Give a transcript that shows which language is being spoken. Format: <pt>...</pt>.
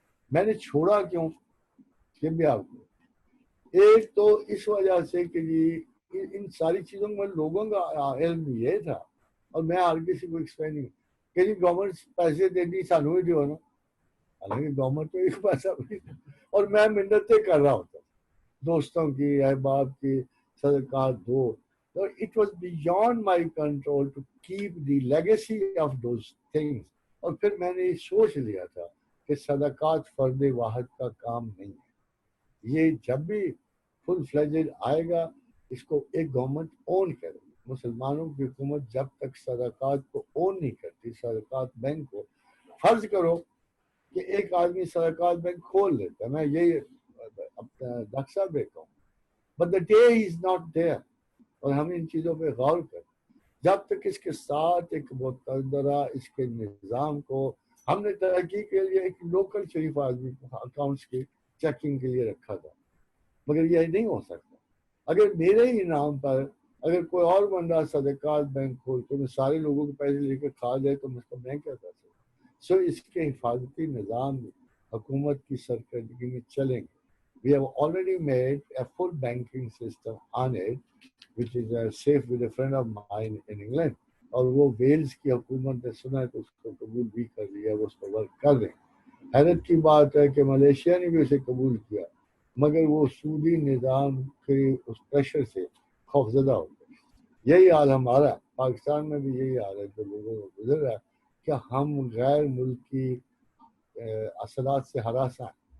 <ur>میں نے چھوڑا کیوں یہ بھی آپ کو, ایک تو اس وجہ سے کہ ان ساری چیزوں میں لوگوں کا علم یہ تھا, اور میں ہر کسی کو ایکسپلین نہیں کہ جی گورنمنٹ پیسے دیتی سانو ہی جو ہے نا, حالانکہ گورنمنٹ تو ایک پیسہ بھی, اور میں منتیں کر رہا ہوتا دوستوں کی, احباب کی, صدقات دو.</ur> <en>So it was beyond my control to keep the legacy of those things.</en> <ur>اور پھر میں نے سوچ لیا تھا کہ صدقات فرد واحد کا کام نہیں ہے. یہ جب بھی فل فلیجڈ آئے گا اس کو ایک گورنمنٹ اون کرے. مسلمانوں کی حکومت جب تک صدقات کو اون نہیں کرتی, صدقات بینک کو, فرض کرو کہ ایک آدمی صدقات بینک کھول لیتا ہے, میں یہی اپنا ڈاکٹر صاحب دیکھتا ہوں,</ur> <en>but the day is not there.</en> <ur>اور ہم ان چیزوں پہ غور کریں. جب تک اس کے ساتھ ایک مقدرہ اس کے نظام کو ہم نے ترقی کے لیے ایک لوکل شریف آدمی اکاؤنٹس کی چیکنگ کے لیے رکھا تھا, مگر یہ نہیں ہو سکتا. اگر میرے ہی نام پر اگر کوئی اور بندہ صدقات بینک کھول تو میں سارے لوگوں کے پیسے لے کے کھا جائے تو اس کو میں کیا کر سکتا. سو اس کے حفاظتی نظام حکومت کی سرکردگی میں چلیں گے.</ur> <en>We have already made a full banking system on it, which is safe with a friend of mine in England.</en> <ur>اور وہ ویلز کی حکومت نے سنا ہے تو اس کو قبول بھی کر لیا, وہ اس پر ورک کر رہے ہیں. حیرت کی بات ہے کہ ملیشیا نے بھی اسے قبول کیا, مگر وہ سودی نظام کے اس پریشر سے خوفزدہ ہو گئے. یہی حال ہمارا پاکستان میں بھی یہی حال ہے جو لوگوں کو گزر رہا ہے کہ ہم غیر ملکی اثرات سے ہراساں ہیں.</ur>